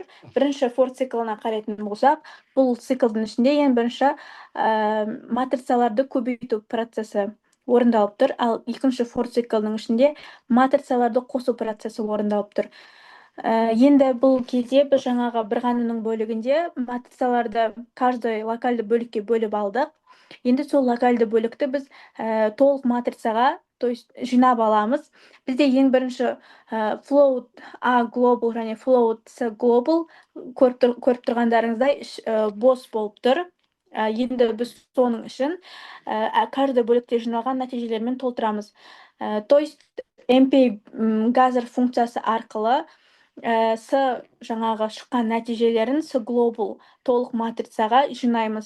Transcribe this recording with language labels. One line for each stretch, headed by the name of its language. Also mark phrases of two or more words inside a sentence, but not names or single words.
Kazakh: Бірінші for циклына қарайтын болсақ, бұл циклдың ішінде ең бірінші матрицаларды көбейту процесі орындалып тұр, ал екінші for циклдың ішінде матрицаларды қосу процесі орындалып тұр. Енді бұл кезде біз жаңағы бір ғанының бөлігінде матрицаларды каждый локальды бөлікке бөліп алдық. Енді сол локальды бөлікті біз толық матрицаға,
Russian: то есть
Kazakh: жинап аламыз. Бізде ең бірінші
English: float A global
Kazakh: және
English: float C global
Kazakh: көріп тұрғандарыңыздай бос болып тұр. Енді біз соның үшін каждый бөлікте жиналған нәтижелермен толтырамыз.
Russian: То есть
Kazakh: MPI gather функциясы арқылы С жаңағы шыққан нәтижелерін С global толық матрицаға жинаймыз.